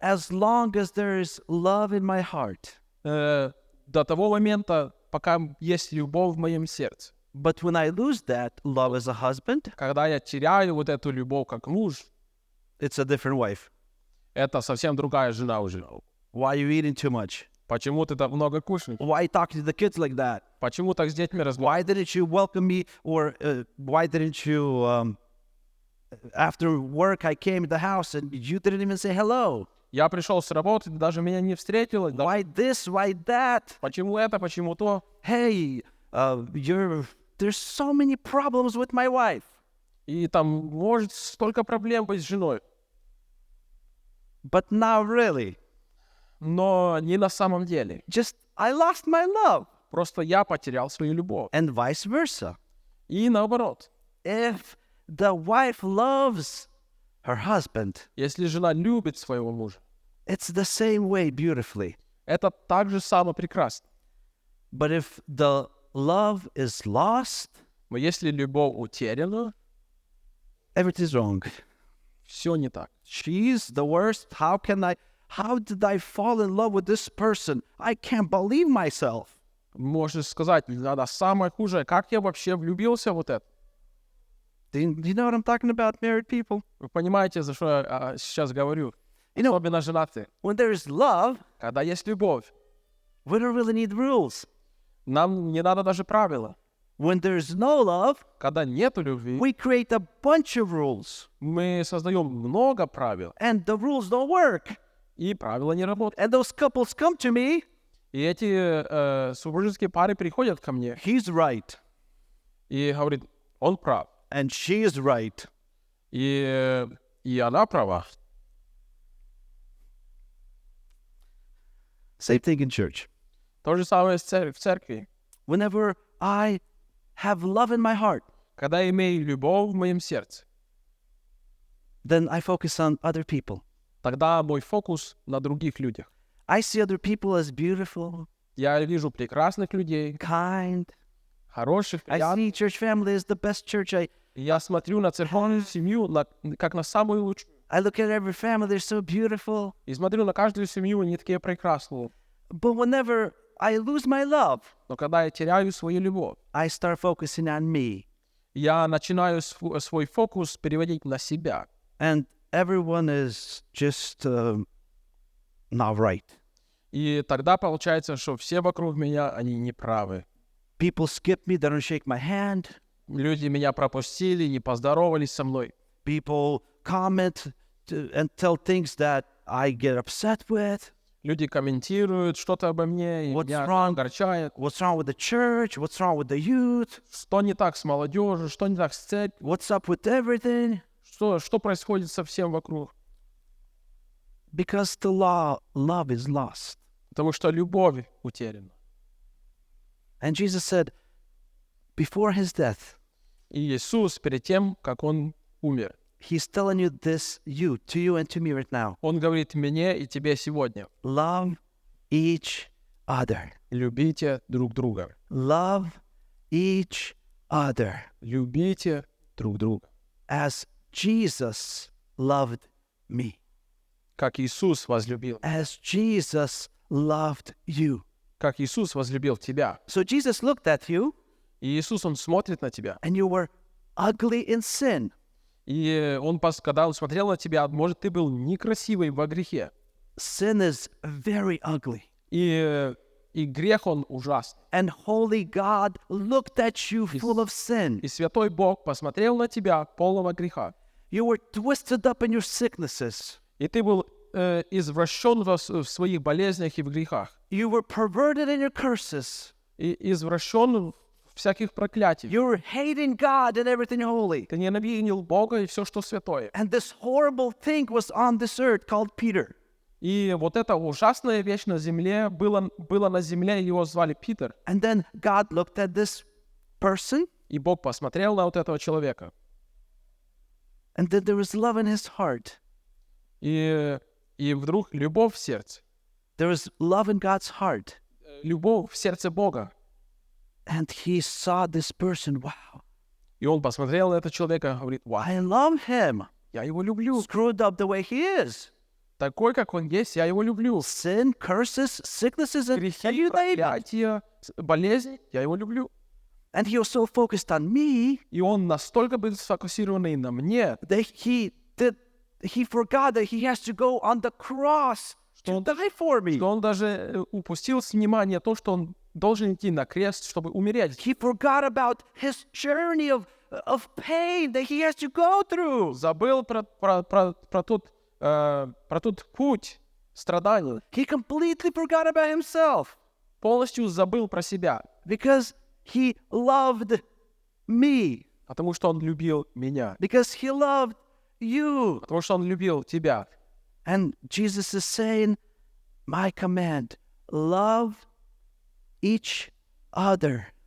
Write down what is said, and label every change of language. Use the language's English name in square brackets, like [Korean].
[English] As long as there is love in my heart. [Russian] До того момента, пока есть любовь в моем сердце. [English] But when I lose that love as a husband, [Russian] Когда я теряю вот эту любовь как муж, [English] it's a different wife. [Russian] это совсем другая жена уже. [English] Why are you eating too much? [Russian] Почему ты так много кушаешь? [English] Why are you talking to the kids like that? [Russian] Почему так с детьми разговариваешь? [English] Why didn't you welcome me? Or why didn't you, after work, I came to the house and you didn't even say hello? [Russian] Я пришел с работы, ты даже меня не встретила. Да? [English] Why this? Why that? [Russian] Почему это, почему то? [English] Hey, there's so many problems with my wife. [Russian] И там может столько проблем быть с женой. [English] But now really, [Russian] Но не на самом деле. [English] just I lost my love. [Russian] Просто я потерял свою любовь. [English] And vice versa. [Russian] И наоборот. [English] If the wife loves her husband, [Russian] Если жена любит своего мужа, [English] it's the same way beautifully. [Russian] это так же само прекрасно. [English] But if the love is lost, [Russian] Но если любовь утеряна, [English] everything's wrong. [Russian] все не так. [English] She's the worst. How did I fall in love with this person? I can't believe myself. [Russian] Можешь сказать, она самая худшая. Как я вообще влюбился в вот это? [English] Do you know what I'm talking about, married people? [Russian] Вы понимаете, за что я сейчас говорю? Особенно женатые. [English] When there's love, [Russian] Когда есть любовь, [English] we don't really need rules. [Russian] нам не надо даже правила. [English] When there's no love, [Russian] Когда нету любви, [English] we create a bunch of rules. [Russian] мы создаем много правил, [English] And the rules don't work. [Russian] и правила не работают. [English] And those couples come to me. [Russian] И эти супружеские пары приходят ко мне [English] He's right. [Russian] и говорят, он прав. [English] And she's right. [Russian] И она права. [English] Same thing in church. [Russian] То же самое в церкви. [English] Whenever I have love in my heart, [Russian] Когда я имею любовь в моем сердце, [English] then I focus on other people. [Russian] тогда мой фокус на других людях. [English] I see other people as beautiful, [Russian] Я вижу прекрасных людей, [English] kind. [Russian] хороших, [English] I [Russian] приятных. [English] see church family as the best church. [Russian] И я смотрю на церковную семью как на самую лучшую. [English] I look at every family, they're so beautiful. [Russian] И смотрю на каждую семью, они такие прекрасные. [English] But whenever I lose my love, [Russian] Но когда я теряю свою любовь, [English] I start focusing on me. [Russian] я начинаю свой фокус переводить на себя. [English] And everyone is just not right. [Russian] И тогда получается, что все вокруг меня, они неправы. [English] People skip me, they don't shake my hand. [Russian] Люди меня пропустили, не поздоровались со мной. [English] People comment and tell things that I get upset with. [Russian] Люди комментируют что-то обо мне, и [English] What's [Russian] меня [English] wrong? [Russian] огорчает. [English] What's wrong with the church? What's wrong with the youth? [Russian] Что не так с молодежью, что не так с церковью, [English] What's up with everything? [Russian] что происходит со всем вокруг. [English] Because the love is lost. [Russian] Потому что любовь утеряна. [English] And Jesus said, before his death, [Russian] И Иисус, перед тем, как Он умер, [English] he's telling you this, to you and to me right now. [Russian] Он говорит мне и тебе сегодня: [English] Love each other. [Russian] любите друг друга. [English] Love each other. [Russian] Любите друг друга. [English] As Jesus loved me. [Russian] Как Иисус возлюбил. [English] As Jesus loved you. [Russian] Как Иисус возлюбил тебя. [English] So Jesus looked at you, [Russian] И Иисус, Он смотрит на тебя. [English] and you were ugly in sin. [Russian] И Он, когда Он смотрел на тебя, может, ты был некрасивый во грехе. [English] Sin is very ugly. [Russian] И грех, он ужасный. [English] And holy God looked at you full of sin. [Russian] И святой Бог посмотрел на тебя, полного греха. [English] You were twisted up in your sicknesses. [Russian] И ты был извращен в своих болезнях и в грехах. [English] You were perverted in your curses. [Russian] И извращен в всяких проклятиях. [English] You were hating God and everything holy. [Russian] Ты ненавидел Бога и все, что святое. [English] And this horrible thing was on this earth called Peter. [Russian] И вот эта ужасная вещь на земле была на земле, его звали Питер. [English] And then God looked at this person. [Russian] И Бог посмотрел на вот этого человека. [English] And then there was love in his heart. [Russian] И вдруг любовь в сердце. [English] There was love in God's heart. [Russian] Любовь в сердце Бога. [English] And he saw this person. Wow. [Russian] И он посмотрел на этого человека и говорит: вау, [English] I love him. [Russian] я его люблю. [English] Screwed up the way he is. [Russian] Такой, как он есть, я его люблю. [English] Sin, curses, sicknesses, and [Russian] Грехи, [English] you name it. [Russian] проклятия, болезни, я его люблю. [English] And he was so focused on me [Russian] И он настолько был сфокусированный на мне, [English] that he forgot that he has to go on the cross to die for me. [Russian] что он даже упустил с внимания то, что он должен идти на крест, чтобы умереть. [English] He forgot about his journey of pain that he has to go through. [Russian] Забыл про тот путь страданий. [English] He completely forgot about himself [Russian] Полностью забыл про себя, [English] because he loved me, [Russian] потому что он любил меня, [English] because he loved you. [Russian] потому что он любил тебя. [English] And Jesus is saying, my command, love each other